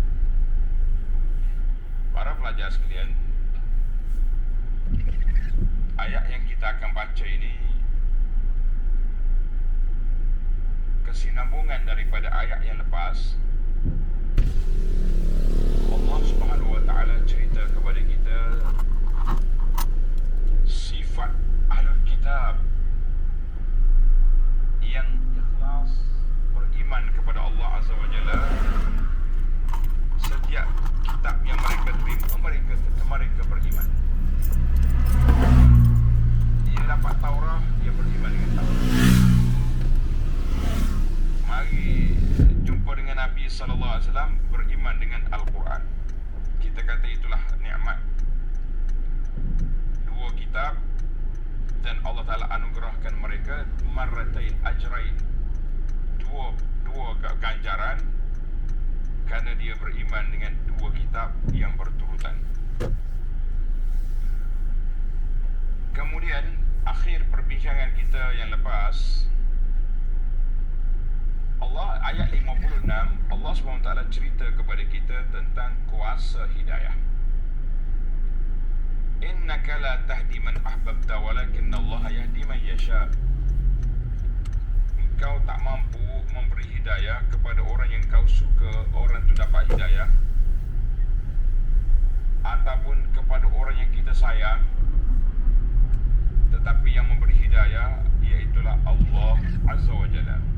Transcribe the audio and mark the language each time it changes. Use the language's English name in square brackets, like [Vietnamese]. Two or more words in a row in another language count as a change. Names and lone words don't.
[Malay] Para pelajar sekalian, ayat yang kita akan baca ini kesinambungan daripada ayat yang lepas. Allah [Arabic] سبحانه وتعالى [Malay] cerita kepada kita sifat Ahlul Kitab yang ikhlas beriman kepada Allah [Arabic] عز وجل. [Malay] Setiap kitab yang mereka terima, mereka beriman. Dia dapat Taurat, dia beriman dengan Taurat. Mari jumpa dengan Nabi SAW, beriman dengan Al-Quran. Kita kata itulah nikmat. Dua kitab, dan Allah Ta'ala anugerahkan mereka [Arabic] مرتين أجرين, [Malay] dua ganjaran, kerana dia beriman dengan dua kitab yang berturutan. Kemudian akhir perbincangan kita yang lepas, ayat 56, Allah SWT cerita kepada kita tentang kuasa hidayah. [Arabic] إنك لا تهدي من أحببت ولكن الله يهدي من يشاء. [Malay] Engkau tak mampu memberi hidayah kepada orang yang kau suka, orang itu dapat hidayah, ataupun kepada orang yang kita sayang, tetapi yang memberi hidayah iaitulah Allah [Arabic] عز وجل.